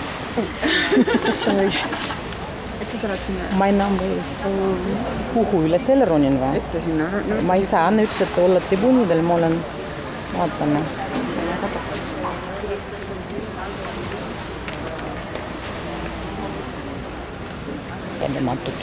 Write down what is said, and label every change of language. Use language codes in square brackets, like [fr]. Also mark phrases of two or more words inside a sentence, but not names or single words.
[en] Sorry. [et] Äkki sa oled sinna [en] My number is [et] kuhu üle selle ronin või? ette sinna? Ma ei saa, Anne ütles, et olla tribuunidel, ma olen, vaatame. Häbematut.